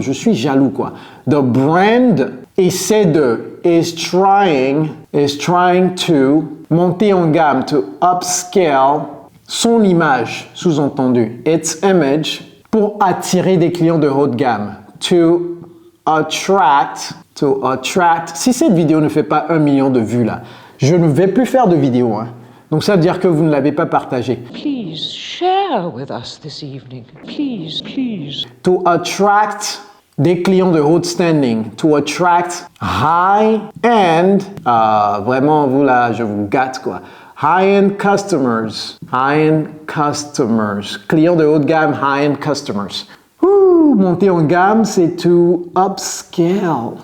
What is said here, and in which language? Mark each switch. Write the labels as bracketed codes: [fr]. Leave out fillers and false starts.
[fr] Je suis jaloux, quoi. [en] The brand [fr] essaie [en] is trying to [fr] monter en gamme, [en] to upscale [fr] son image, sous-entendu. [en] Its image [fr] pour attirer des clients de haut de gamme. [en] To attract. [fr] Si cette vidéo ne fait pas 1 million de vues là, je ne vais plus faire de vidéo. Hein. Donc ça veut dire que vous ne l'avez pas partagé. [en] Please share with us this evening. Please, please. To attract [fr] des clients de haut standing. [en] To attract high-end, [fr] vraiment vous là, je vous gâte quoi. [en] High-end customers. High-end customers. [fr] Clients de haut de gamme, [en] high-end customers. [fr] Monter en gamme, c'est [en] to upscale.